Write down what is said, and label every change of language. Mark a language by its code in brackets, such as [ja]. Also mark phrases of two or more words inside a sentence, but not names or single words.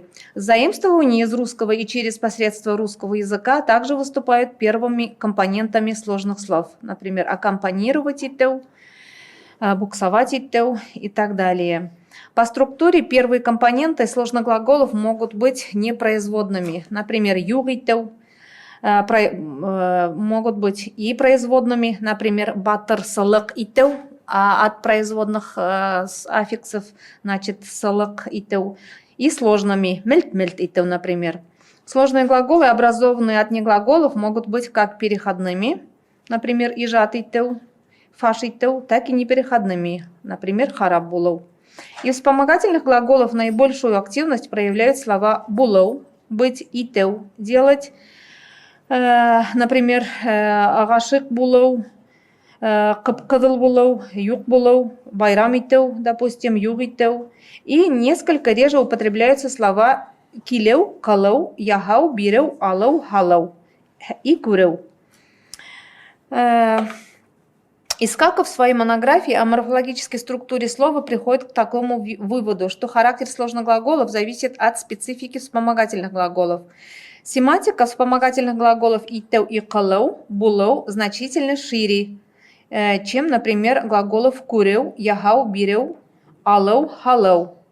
[ru] Заимствования из русского и через посредство русского языка также выступают первыми компонентами сложных слов, например, [ba] аккомпанировать итеу, буксовать итеу [ru] и так далее. По структуре первые компоненты сложных глаголов могут быть непроизводными, например, [ba] юг итеу, [ru] могут быть и производными, например, [ba] батыр сылык итеу, [ru] а от производных аффиксов, значит, [ba] сылык итеу, [ru] и сложными, [ba] мельт-мельт итеу, [ru] например. Сложные глаголы, образованные от неглаголов, могут быть как переходными, например, [ba] ижат итеу, фаш итеу, [ru] так и непереходными, например, [ba] хараб булу. [ru] Из вспомогательных глаголов наибольшую активность проявляют слова «булау», «быть» и «теу», «делать». Например, [ba] «агашик булау», «кыпкызыл булау», «юк булау», «байрам итеу», [ru] допустим, [ba] «юг итеу». [ru] И несколько реже употребляются слова «килеу», «калау», «яхау», «биреу», «алау», «халау» и «куреу». Искаков в своей монографии о морфологической структуре слова приходит к такому выводу, что характер сложных глаголов зависит от специфики вспомогательных глаголов. Семантика вспомогательных глаголов «итеу» и «калау», «булау» значительно шире, чем, например, глаголов «куреу», «яхау», «биреу», «алау», «халау».